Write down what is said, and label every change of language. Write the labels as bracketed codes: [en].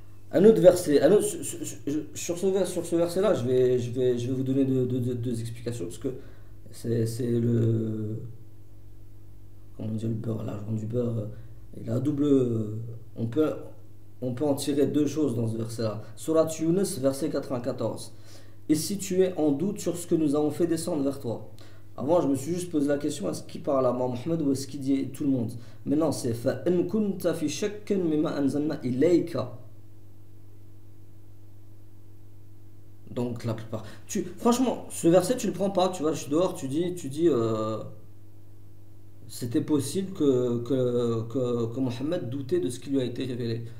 [fr] Un autre verset, sur ce verset-là, je vais vous donner deux explications parce que c'est le, comment dire, le beurre, l'argent du beurre, il a double, on peut, on peut en tirer deux choses dans ce verset-là. Surat Yunus, verset 94. Et si tu es en doute sur ce que nous avons fait descendre vers toi. Avant, je me suis juste posé la question, est-ce qu'il parle à Mohammed ou est-ce qu'il dit tout le monde? Mais non, c'est [ar] فَإِن كُنْتَ فِي شَكٍّ مِمَّا أَنزَلْنَا إِلَيْكَ. [fr] Donc la plupart. Franchement, ce verset, tu le prends pas, tu vois, je suis dehors, tu dis c'était possible que Mohammed doutait de ce qui lui a été révélé.